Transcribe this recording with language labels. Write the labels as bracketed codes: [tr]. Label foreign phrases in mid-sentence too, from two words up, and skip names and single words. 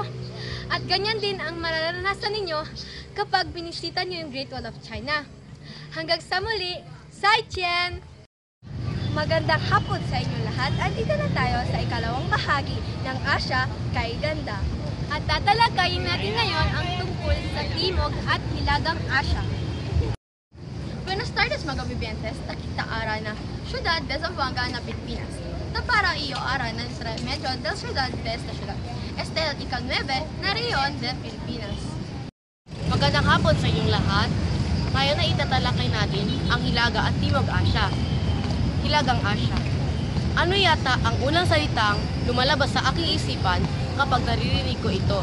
[tl] At ganyan din ang mararanasan ninyo kapag binisita niyo yung Great Wall of China. Hanggang sa muli, Zaijian! Magandang hapon sa inyo lahat. Andito na tayo sa ikalawang bahagi ng Asia kay Ganda. At tatalakayin natin ngayon ang tungkol sa Timog at Hilagang Asya. [cbk] Buenas tardes, mga vivientes. Takita ara na Ciudad de Zamboanga na Pilipinas. Para iyo ara na Medyo del Ciudad de esta ciudad. Este el ika-9 na Rion de Pilipinas. [tl] Magandang hapon sa inyong lahat. Ngayon na itatalakay natin ang Hilaga at Timog Asya. Hilagang Asya. Ano yata ang unang salitang lumalabas sa aking isipan kapag naririnig ko ito?